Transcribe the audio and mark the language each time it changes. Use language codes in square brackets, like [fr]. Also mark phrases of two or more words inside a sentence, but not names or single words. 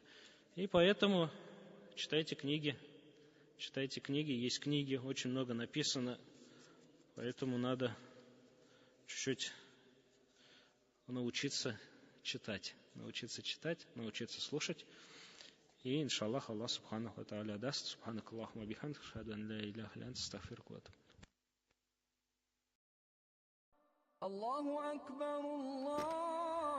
[ru] И поэтому читайте книги, есть книги, очень много написано, поэтому надо чуть-чуть научиться читать, научиться слушать. И, [ar] إن شاء الله، الله سبحانه وتعالى даст. سبحانك اللهم بحمدك، أشهد أن لا إله إلا أنت، أستغفرك وأتوب. الله أكبر الله